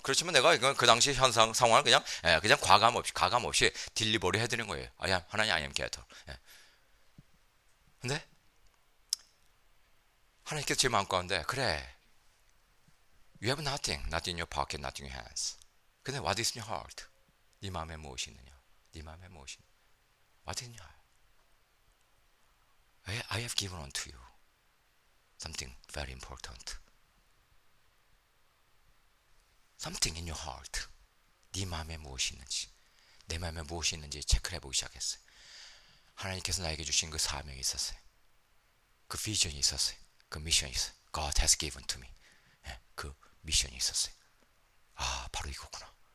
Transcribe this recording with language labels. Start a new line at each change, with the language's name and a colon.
Korean: 그렇지만 내가 이건 그 당시 현상 상황을 그냥 가감 없이 딜리버리 해드리는 거예요. 하나님
English: I am getter.
Korean: 근데 하나님께서 제 마음 가운데 그래,
English: you have nothing, not in your pocket, not in your hands.
Korean: 근데
English: what is in your heart?
Korean: 네 마음에 무엇이 있느냐? 네 마음에 무엇이 있느냐?
English: What is in your heart? I have given unto you something very important. Something in your heart.
Korean: 네 마음에 무엇이 있는지, 내 마음에 무엇이 있는지 체크를 해보기 시작했어요. 하나님께서 나에게 주신 그 사명이 있었어요. 그 비전이 있었어요. 그 미션이 있어요.
English: God has given to me.
Korean: 그 미션이 있었어요. 바로 이거구나.